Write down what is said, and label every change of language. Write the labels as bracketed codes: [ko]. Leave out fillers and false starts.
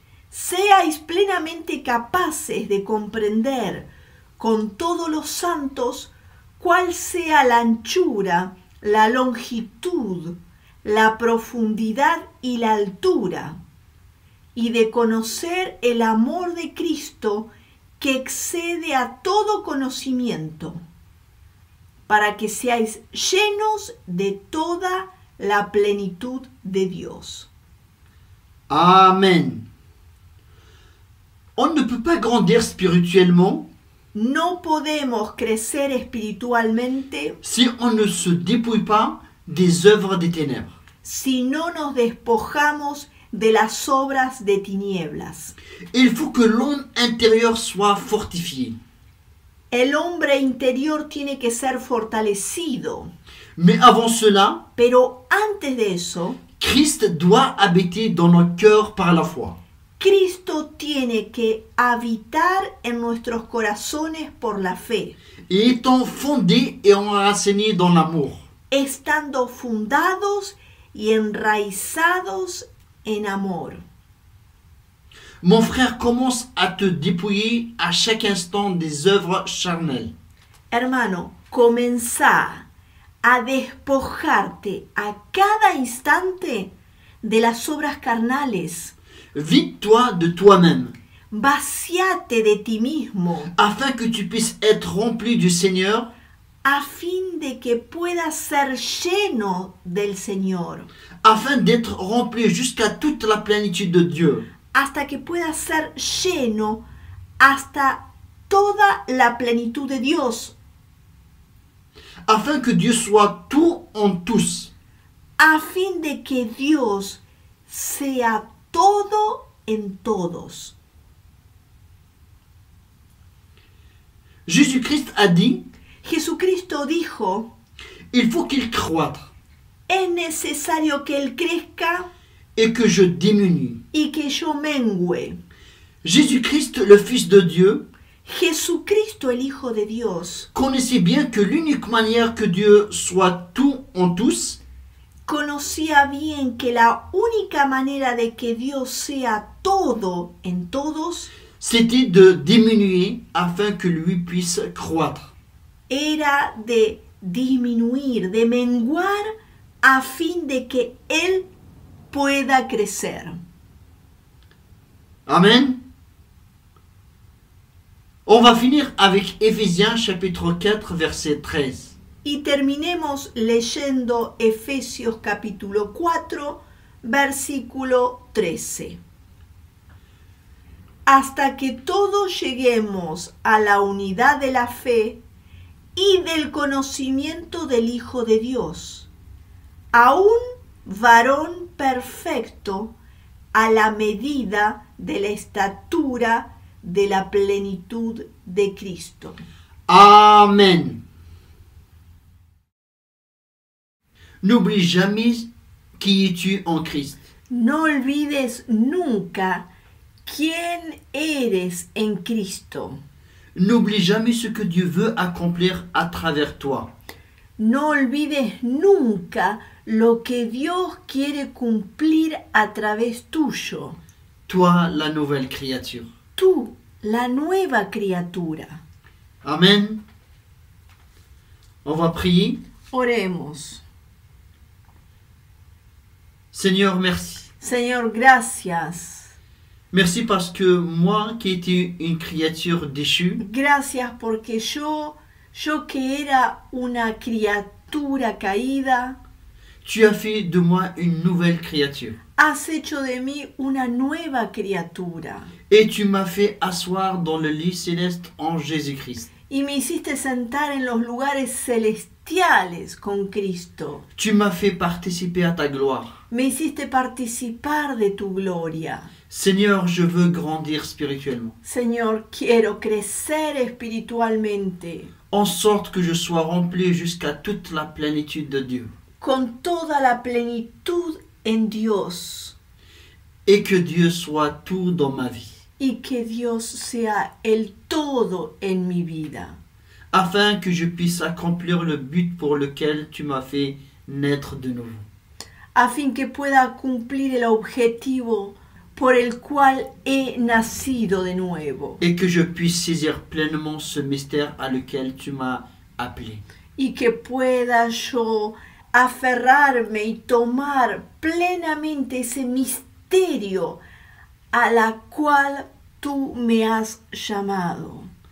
[es] seáis plenamente capaces de comprender con todos los santos cuál sea la anchura, la longitud, la profundidad y la altura, y de conocer el amor de Cristo que excede a todo conocimiento, para que seáis llenos de toda la plenitud de Dios. Amen. [fr] On ne peut pas grandir spirituellement [es] No podemos crecer espiritualmente [fr] si on ne se dépouille pas des œuvres des ténèbres. [es] si no nos despojamos de las obras de tinieblas. [fr] Il faut que l'homme intérieur soit fortifié. [es] El hombre interior tiene que ser fortalecido. [fr] Mais avant cela, [es] Pero antes de eso, [fr] Christ doit habiter dans nos cœurs par la foi. [es] Cristo tiene que habitar en nuestros corazones por la fe, [fr] Et étant fondés et enracinés dans l'amour. [es] estando fundados y enraizados en amor. [fr] Mon frère commence à te dépouiller à chaque instant des œuvres charnelles. [es] Hermano, comenzá a despojarte a cada instante de las obras carnales. [fr] Vide-toi de toi-même, [es] Vaciate de ti mismo [fr] afin que tu puisses être rempli du Seigneur, [es] a fin de que puedas ser lleno del Señor, [fr] afin d'être rempli jusqu'à toute la plénitude de Dieu. [es] hasta que puedas ser lleno hasta toda la plenitud de Dios, [fr] Afin que Dieu soit tout en tous. [es] a fin de que Dios sea todo en todos. [fr] Jésus-Christ a dit, [es] Jesucristo dijo, [fr] il faut qu'il croître [es] es necesario que Él crezca [fr] et que je diminue. [es] y que yo mengüe. [fr] Jésus-Christ, le Fils de Dieu, [es] Jesucristo, el Hijo de Dios, [fr] connaissait bien que l'unique manière que Dieu soit tout en tous, [es] conocía bien que la única manera de que Dios sea todo en todos [fr] c'était de diminuer afin que lui puisse croître. [es] era de disminuir, de menguar a fin de que Él pueda crecer. Amen. [fr] On va finir avec Éphésiens chapitre 4 verset 13. [es] Y terminemos leyendo Efesios capítulo 4, versículo 13. Hasta que todos lleguemos a la unidad de la fe y del conocimiento del Hijo de Dios, a un varón perfecto a la medida de la estatura de la plenitud de Cristo. Amen. [fr] N'oublie jamais qui es-tu en Christ. [es] No olvides nunca quién eres en Cristo. [fr] N'oublie jamais ce que Dieu veut accomplir à travers toi. [es] No olvides nunca lo que Dios quiere cumplir a través tuyo. [fr] Toi, la nouvelle créature. [es] Tú, la nueva criatura. [fr] Amen. On va prier. [es] Oremos. [fr] Seigneur, merci. [es] Señor, gracias. [fr] Merci parce que moi, qui étais une créature déchue, [es] Gracias porque yo que era una criatura caída, [fr] tu as fait de moi une nouvelle créature. [es] has hecho de mí una nueva criatura. [fr] Et tu m'as fait asseoir dans le lit céleste en Jésus-Christ. [es] Y me hiciste sentar en los lugares celestiales con Cristo. [fr] Tu m'as fait participer à ta gloire. [es] Me hiciste participar de tu gloria. [fr] Seigneur, je veux grandir spirituellement, [es] Señor, quiero crecer espiritualmente, [fr] en sorte que je sois rempli jusqu'à toute la plénitude de Dieu. [es] con toda la plenitud en Dios, [fr] Et que Dieu soit tout dans ma vie, [es] y que Dios sea el todo en mi vida, [fr] afin que je puisse accomplir le but pour lequel tu m'as fait naître de nouveau. [es] a fin que pueda cumplir el objetivo por el cual he nacido de nuevo, [fr] Et que je puisse saisir pleinement ce mystère à lequel tu m'as appelé. [es] y que pueda yo aferrarme y tomar plenamente ese misterio a la cual tú me has llamado.